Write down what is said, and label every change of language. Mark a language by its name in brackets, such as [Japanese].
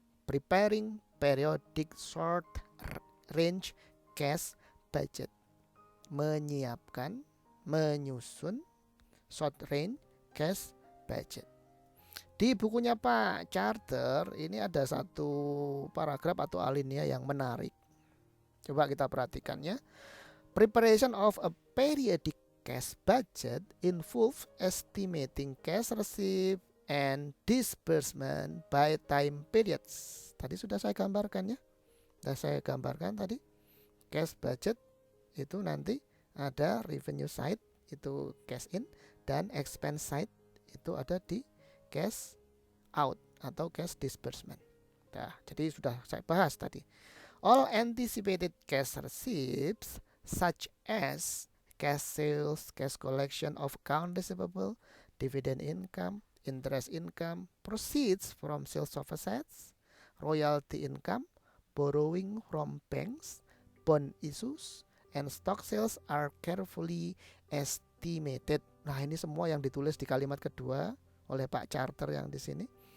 [English] Preparing periodic short range cash budget. [Indonesian] Menyiapkan, menyusun short range cash budget. Di bukunya Pak Charter ini ada satu paragraf atau alinea yang menarik. Coba kita perhatikan ya. [English] Preparation of a periodic cash budget involves estimating cash receipt and disbursement by time periods. [Indonesian] Tadi sudah saya gambarkan ya. Sudah saya gambarkan tadi. Cash budget itu nanti ada revenue side itu cash in dan expense side itu ada di cash out atau cash disbursement. Nah, jadi sudah saya bahas tadi. [English] All anticipated cash receipts such as cash sales, cash collection of account receivable, dividend income, interest income, proceeds from sales of assets, royalty income, borrowing from banks, bond issues, and stock sales are carefully estimated. [Indonesian] Nah, ini semua yang ditulis di kalimat kedua oleh Pak Charter yang di sini.